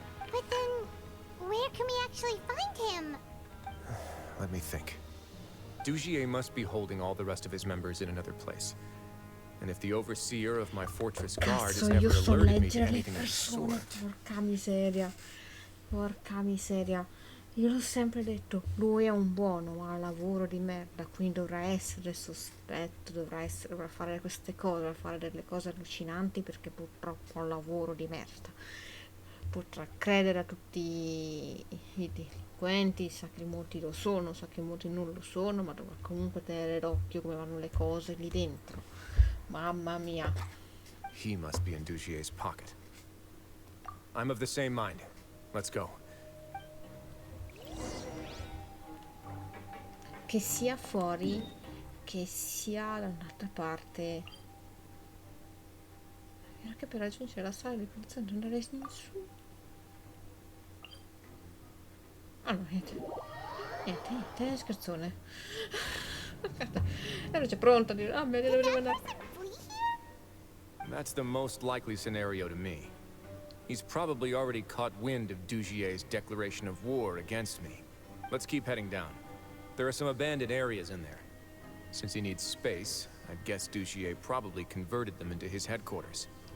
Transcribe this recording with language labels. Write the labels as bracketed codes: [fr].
[en] But then, where can we actually find him? Let me think. Dugier must be holding all the rest of his members in another place. And if the overseer of my fortress guard has never alerted me to anything of the sort... [it] Porca miseria. Porca miseria. Io l'ho sempre detto, lui è un buono, ma ha lavoro di merda, quindi dovrà essere sospetto, dovrà fare queste cose, dovrà fare delle cose allucinanti perché purtroppo ha un lavoro di merda. Potrà credere a tutti i delinquenti, sa che molti lo sono, sa che molti non lo sono, ma dovrà comunque tenere d'occhio come vanno le cose lì dentro. Mamma mia. [en] He must be in Dugier's pocket. I'm of the same mind. Let's go. [it] Che sia fuori, che sia da un'altra parte. Era che per raggiungere la sala di polizia non andare in su. Ah no, niente, scherzone. Ero già pronta a dire, ah, me ne devo andare. [en] That's the most likely scenario to me. He's probably already caught wind of Dugier's declaration of war against me. Let's keep heading down. There are some abandoned areas in there. Since he needs space, I guess Dugier probably converted them into his headquarters.